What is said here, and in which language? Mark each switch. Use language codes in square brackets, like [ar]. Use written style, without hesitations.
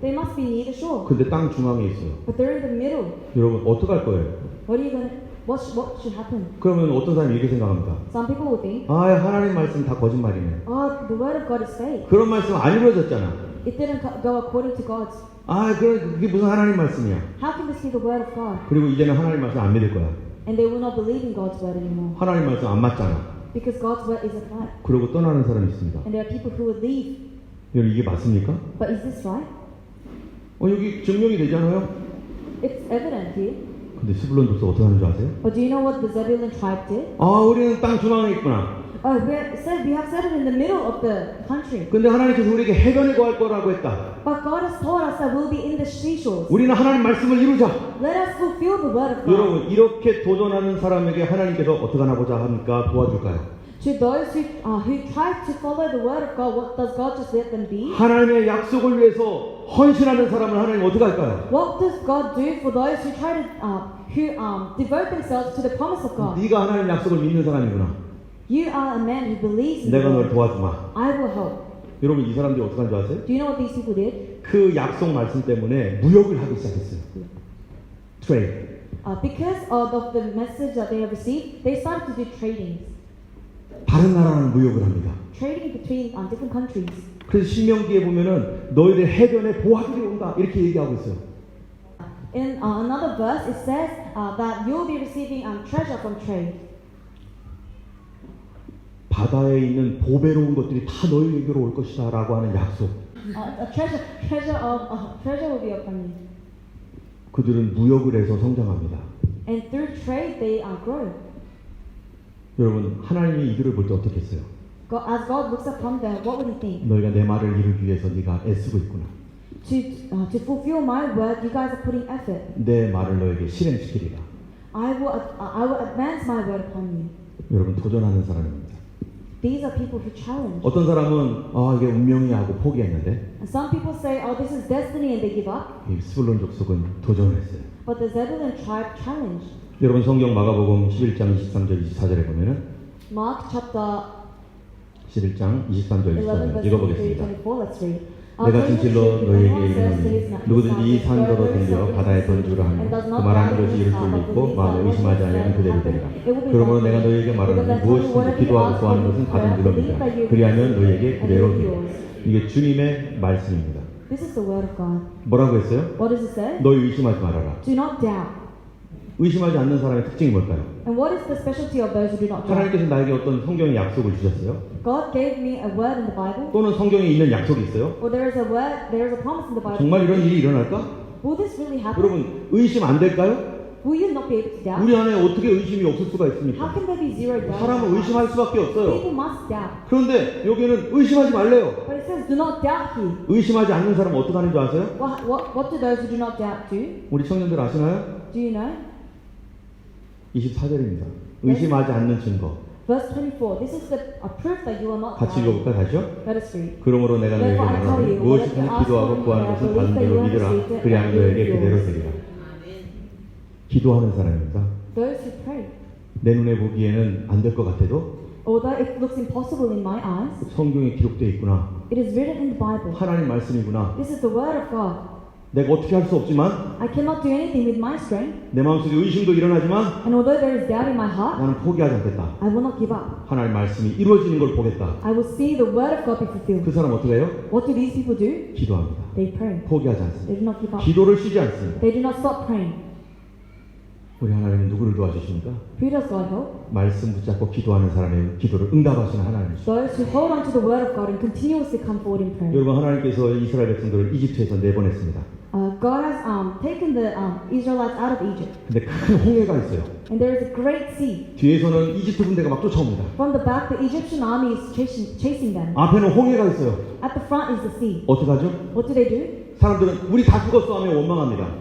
[en] They must be near the shore. [ko] 근데 땅 중앙에 있어요. [en] But they're in the middle. [ko] 여러분 어떡할 거예요? [en] What should happen? [ko] 그러면 어떤 사람이 이렇게 생각합니다. [en] Some people will think, [ko] 아, 하나님 말씀 다 거짓말이네. [en] oh, the word of God is fake. [ko] 그런 말씀 안 이루어졌잖아. [en] It didn't go according to God's. [ko] 아, 그게 무슨 하나님 말씀이야. [en] How can this be the word of God? [ko] 그리고 이제는 하나님 말씀 안 믿을 거야. [en] And they will not believe in God's word anymore. [ko] 하나님 말씀 안 맞잖아. [en] Because God's word is a lie. [ko] 그러고 떠나는 사람이 있습니다. [en] And there are people who will leave. [ko] 여러분 이게 맞습니까? [en] But is this right? [ko] 여기 증명이 되잖아요. [en] It's evident here. [ko] 근데 스불론 족속 어떻게 하는 줄 아세요? [en] But do you know what the Zebulun tribe did? [ko] 아, 우리는 땅 중앙에 있구나. [en] We have settled in the middle of the country. [ko] 근데 하나님께서 우리에게 해변에 거할 거라고 했다. [en] But God has told us that we'll be in the seashores. [ko] 우리는 하나님 말씀을 이루자. [en] Let us fulfill the word of God. [ko] 여러분 이렇게 도전하는 사람에게 하나님께서 어떻게 하나 보자 합니까? 도와줄까요? [en] To those who try to follow the word of God, what does God just let them be? [ko] 하나님의 약속을 위해서 헌신하는 사람을 하나님 어떻게 할까요? [en] What does God do for those who try to devote themselves to the promise of God? [ko] 네가 하나님 약속을 믿는 사람이구나. [en] You are a man who believes in [ko] 내가 [en] the [ko] 널 [en] Lord. [ko] 도와주마. [en] I will help. [ko] 여러분 이 사람들이 어떻게 한 줄 아세요? [en] Do you know what these people did? [ko] 그 약속 말씀 때문에 무역을 하기 시작했어요. 트레이드. [en] Because of the message that they have received, they started to do trading. [ko] 다른 나라랑 무역을 합니다. [en] Trading between different countries. [ko] 그래서 신명기에 보면은 너희들 해변에 보화들이 온다 이렇게 얘기하고 있어요. [en] In another verse, it says that you'll be receiving treasure from trade. [ko] 바다에 있는 보배로운 것들이 다 너희에게로 올 것이다라고 하는 약속. [en] Treasure will be upon you. [ko] 그들은 무역을 해서 성장합니다. [en] And through trade, they grow. [ko] 여러분 하나님이 이들을 볼 때 어떻게 했어요? [en] As God looks upon them, what would He think? [ko] 너희가 내 말을 이루기 위해서 네가 애쓰고 있구나. [en] To fulfill my word, you guys are putting effort. [ko] 내 말을 너에게 실행시키리라. [en] I will advance my word upon you. [ko] 여러분 도전하는 사람입니다. [en] These are people who challenge. [ko] 어떤 사람은 이게 운명이야 하고 포기했는데 [en] And some people say, oh, this is destiny, and they give up. [ko] 이 스불론 족속은 도전했어요. [en] But the Zebulun tribe challenged. [ko] 여러분 성경 마가복음 11장 23절 24절에 보면은 [en] Mark chapter [ko] 11장 23절 [en] 11 [ko] 24절 [en] verse [ko] 읽어보겠습니다. [en] 24. Let's read. [ko] 내가 진실로 너희에게 이르노니 누구든지 이 산더러 들려 바다에 던지라 하면 그 말하는 것이 이룰 줄 믿고 마음에 의심하지 아니하면 그대로 되리라. 그러므로 내가 너희에게 말하노니 무엇이든지 기도하고 구하는 것은 받은 줄로 믿으라. 그리하면 너희에게 그대로 되리라. 이게 주님의 말씀입니다. [en] This is the word of God. [ko] 뭐라고 했어요? [en] What does it say? [ko] 너희 의심하지 말아라. [en] Do not doubt. [ko] 의심하지 않는 사람의 특징이 뭘까요? [en] And what is the specialty of those who do not doubt? [ko] 하나님께서 나에게 어떤 성경의 약속을 주셨어요? [en] God gave me a word in the Bible. [ko] 또는 성경에 있는 약속이 있어요? [en] Or there is a word, there is a promise in the Bible. [ko] 정말 이런 일이 일어날까? [en] Will this really happen? [ko] 여러분 의심 안 될까요? [en] Will you not be able to doubt? [ko] 우리 안에 어떻게 의심이 없을 수가 [en] How [ko] 있습니까? [en] can there be zero doubt? [ko] 사람은 의심할 수밖에 없어요. [en] People must doubt. [ko] 그런데 여기는 의심하지 말래요. [en] But it says do not doubt here. [ko] 의심하지 않는 사람은 어떻게 하는 줄 아세요? [en] What do those who do not doubt do? [ko] 우리 청년들 아시나요? [en] Do you know? [ko] 24절입니다. 의심하지 않는 증거. [en] Verse 24. This is a proof that you are not [ko] 같이 [en] doubting. [ko] 읽어볼까요? 다시요? [en] Let us read. [ko] 그러므로 내가 너에게 말하노니 무엇이든 기도하고 구하는 것은 받은 대로 믿으라. 그리하면 너에게 그대로 되리라. 기도하는 사람입니다. [en] Those who pray. [ko] 내 눈에 보기에는 안 될 것 같아도 [en] Although it looks impossible in my eyes, [ko] 성경에 기록되어 있구나. [en] it is written in the Bible. [ko] 하나님 말씀이구나. [en] This is the word of God. [ko] 내가 어떻게 할 수 없지만 [en] I cannot do anything with my strength, [ko] 내 마음속에 의심도 일어나지만 [en] and although there is doubt in my heart, [ko] 나는 포기하지 않겠다. [en] I will not give up. [ko] 하나님 말씀이 이루어지는 걸 보겠다. [en] I will see the word of God be fulfilled. [ko] 그 사람 어떻게 해요? [en] What do these people do? [ko] 기도합니다. [en] They pray. [ko] 포기하지 [en] They [ko] 않습니다. [en] do not give up. [ko] 기도를 쉬지 않습니다. [en] They do not stop praying. [ko] 우리 하나님은 누구를 도와주십니까? [en] Who does God help? [ko] 말씀 붙잡고 기도하는 사람의 기도를 응답하시는 하나님이시죠. [en] Those who hold on to the word of God and continuously come forward in prayer. [ko] 여러분 하나님께서 이스라엘 백성들을 이집트에서 내보냈습니다. [en] God has taken the Israelites out of Egypt, [ko] 근데 큰 홍해가 있어요. [en] and there is a great sea. [ko] 뒤에서는 이집트 군대가 막 쫓아옵니다. [en] From the back, the Egyptian army is chasing them. [ko] 앞에는 홍해가 있어요. [en] At the front is the sea. [ko] 어떻게 하죠? [en] What do? [ko] 사람들은 우리 다 죽었어 하면 원망합니다.